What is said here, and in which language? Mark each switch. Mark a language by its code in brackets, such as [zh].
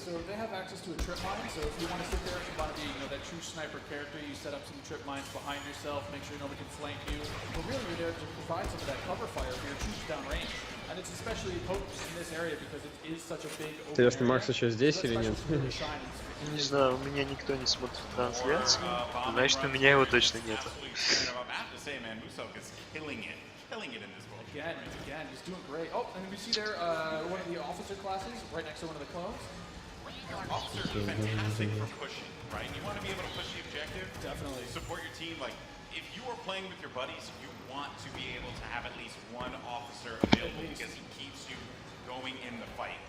[en] So they have access to a trip mine. So if you want to sit there and you want to be, that true sniper character, you set up some trip mines behind yourself, make sure nobody can flank you. But really, you're there to provide some of that cover fire for your troops downrange. And it's especially potent in this area because it is such a big open [ru] Интересно, [en] area. [ru] Макс еще здесь [en] So that [ru] или нет? [en] specialist really shines. [ru] Не знаю, у меня никто не смотрит трансляцию, значит у меня его точно нет. [en] I have to say, man, Musok is killing it in this world. Again, he's doing great. Oh, and we see there one of the officer classes right next to one of the clones. Officers are fantastic for pushing, right? You want to be able to push the objective. Definitely. Support your team. Like, if you are playing with your buddies, you want to be able to have at least one officer available because he keeps you going in the fight.